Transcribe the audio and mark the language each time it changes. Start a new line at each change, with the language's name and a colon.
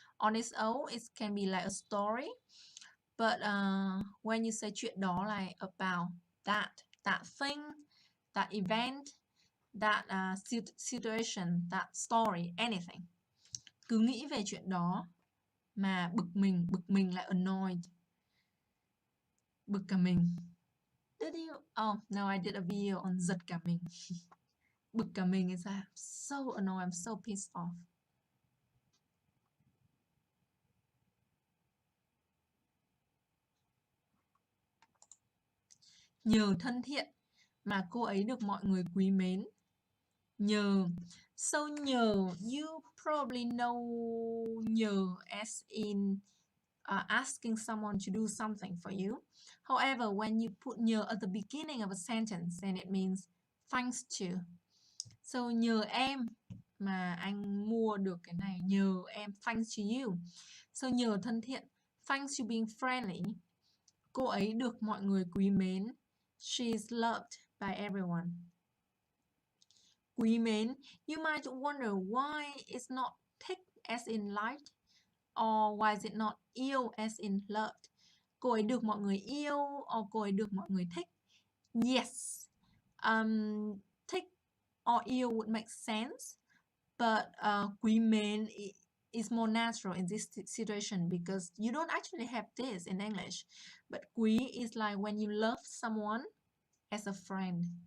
English: On its own, it can be like a story. But when you say
Vietnamese: chuyện đó,
English: like about that thing, that event, that situation, that story, anything.
Vietnamese: Cứ nghĩ về chuyện đó mà bực mình là annoyed. Bực cả mình.
English: Did you? Oh, no, I did a video on giật cả mình.
Vietnamese: Bực cả mình
English: is so annoyed, I'm so pissed off.
Vietnamese: Nhờ thân thiện mà cô ấy được mọi người quý mến. Nhờ.
English: So nhờ, you probably know nhờ as in asking someone to do something for you. However, when you put nhờ at the beginning of a sentence, then it means thanks to.
Vietnamese: So nhờ em mà anh mua được cái này, nhờ em,
English: thanks to you.
Vietnamese: So nhờ thân thiện,
English: thanks to being friendly,
Vietnamese: cô ấy được mọi người quý mến.
English: She is loved by everyone.
Vietnamese: Quý mến,
English: you might wonder why it's not thích as in liked, or why is it not yêu as in loved.
Vietnamese: Cô ấy được mọi người yêu, or cô ấy được mọi người thích.
English: Yes, thích or yêu would make sense, but quý mến is more natural in this situation because you don't actually have this in English. But quý is like when you love someone as a friend.